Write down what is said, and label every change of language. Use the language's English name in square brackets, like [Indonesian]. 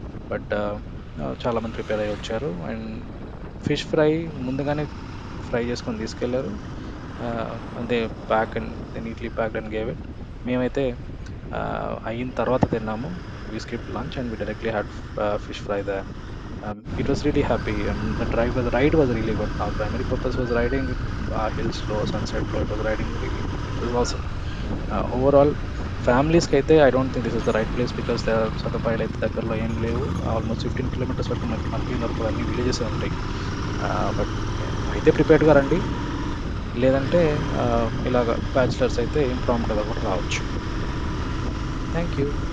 [Telugu] But చాలామంది prepare అయ్యి వచ్చారు. అండ్ ఫిష్ ఫ్రై ముందుగానే ఫ్రై చేసుకొని తీసుకెళ్లారు. [English] They they neatly packed and gave it. [Telugu] మేమైతే అయిన తర్వాత తిన్నాము. [English] We skipped lunch and we directly had fish fry there. It was really happy. The ride was really good. Our primary purpose was riding hills లో, సన్సెట్‌లో. It was awesome. Overall ఫ్యామిలీస్‌కి అయితే I don't think this is the right place because [Telugu] సదుపాయాలు అయితే దగ్గరలో ఏం లేవు. Almost 15 kilometres వరకు మనకి మధ్యలో వరకు అన్ని విలేజెసే ఉంటాయి. బట్ అయితే ప్రిపేర్డ్‌గా రండి. లేదంటే ఇలాగ బ్యాచిలర్స్ అయితే ఇంప్రాంప్టుగా కూడా రావచ్చు. Thank you.